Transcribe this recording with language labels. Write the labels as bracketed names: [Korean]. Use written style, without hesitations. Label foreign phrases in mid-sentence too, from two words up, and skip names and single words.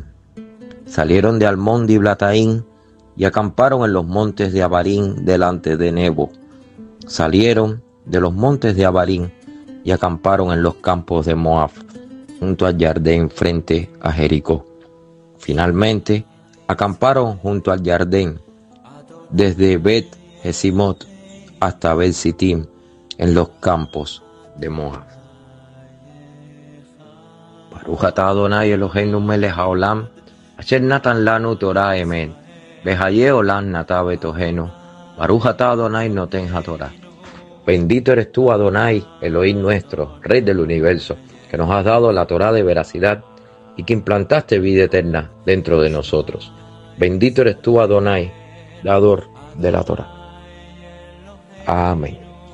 [Spanish] Salieron de Almón-Diblataim y acamparon en los montes de Abarim delante de Nebo, salieron de los montes de Abarim y acamparon en los campos de Moab, junto al Jardín frente a Jericó. Finalmente, acamparon junto al Jardín, desde Bet-Jesimot hasta Bet-Sittim, en los campos de Moab. [Hebrew] ברוך אתה אדוני אלוהינו מלך העולם, אשר נתן לנו תורה אמת, וחיי עולם נטע בתוכנו, ברוך אתה אדוני נותן התורה. [Spanish] Bendito eres tú, Adonai, Elohim nuestro, Rey del universo, que nos has dado la Torah de veracidad y que implantaste vida eterna dentro de nosotros. Bendito eres tú, Adonai, dador de la Torah. Amén.